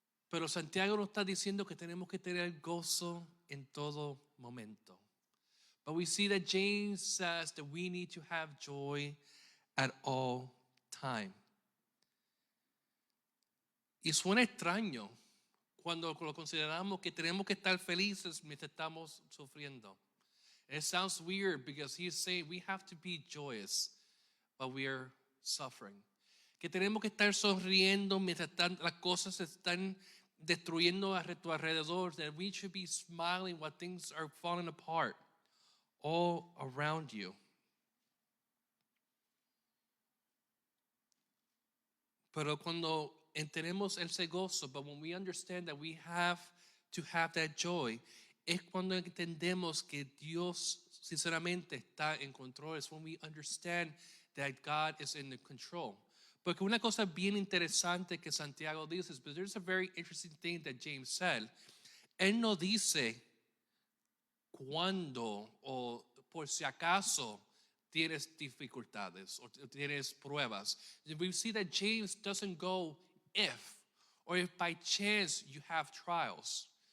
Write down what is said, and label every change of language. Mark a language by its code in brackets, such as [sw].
[es] Pero Santiago nos está diciendo que tenemos que tener gozo en todo momento. [en] But we see that James says that we need to have joy at all time. [es] Y suena extraño cuando lo consideramos que tenemos que estar felices mientras estamos sufriendo. [en] It sounds weird because he's saying we have to be joyous, but we are suffering. [es] Que tenemos que estar sonriendo mientras las cosas se están destruyendo a tu alrededor. [en] That we should be smiling while things are falling apart all around you. [es] Pero cuando entendemos ese gozo, [en] but when we understand that we have to have that joy, [es] es cuando entendemos que Dios sinceramente está en control. [en] It's when we understand that God is in the control. [es] Porque una cosa bien interesante que Santiago dice [en] is, but there's a very interesting thing that James said. [es] Él no dice cuándo o por si acaso tienes dificultades o tienes pruebas. [en] We see that James doesn't go if, or if by chance you have trials.